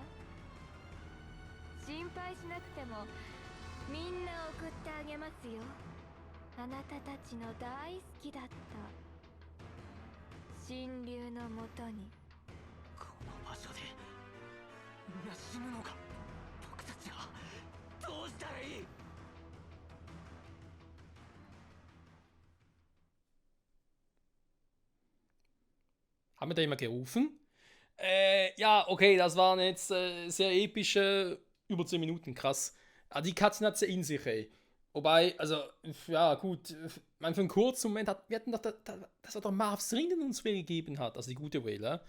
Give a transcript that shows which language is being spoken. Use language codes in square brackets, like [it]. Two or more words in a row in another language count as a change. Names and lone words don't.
[ja] 心配しなくてもみんな送ってあげますよ。あなたたちの大好きだった神竜のもとに。この場所でみんな死ぬのか。僕たちはどうしたらいい？ [de] Haben wir da immer gerufen? Ja, okay, das waren jetzt sehr epische über 10 Minuten, krass. Aber die Cutscene hat es ja in sich, ey. Wobei, also, ja, gut, man für einen kurzen Moment wir hatten doch, das war doch Marv's Ring, den uns Will gegeben hat, also die gute Will, ja?